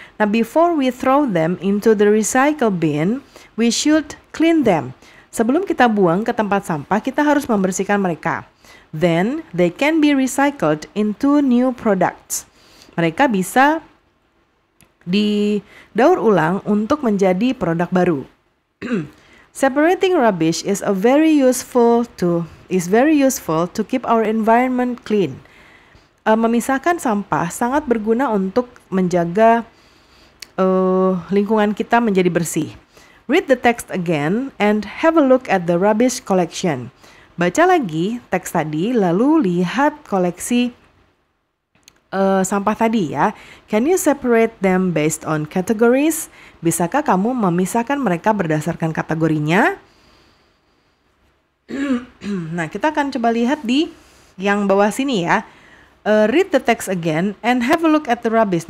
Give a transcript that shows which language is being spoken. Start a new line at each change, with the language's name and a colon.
English: Nah, before we throw them into the recycle bin, we should clean them.
Indonesian: Sebelum kita buang ke tempat sampah, kita harus membersihkan mereka.
English: Then they can be recycled into new products.
Indonesian: Mereka bisa didaur ulang untuk menjadi produk baru.
English: Separating rubbish is very useful to keep our environment clean.
Indonesian: Memisahkan sampah sangat berguna untuk menjaga lingkungan kita menjadi bersih.
English: Read the text again and have a look at the rubbish collection.
Indonesian: Baca lagi teks tadi, lalu lihat koleksi sampah tadi ya.
English: Can you separate them based on categories?
Indonesian: Bisakah kamu memisahkan mereka berdasarkan kategorinya? Nah, kita akan coba lihat di Yang bawah sini ya.
English: Read the text again and have a look at the rubbish.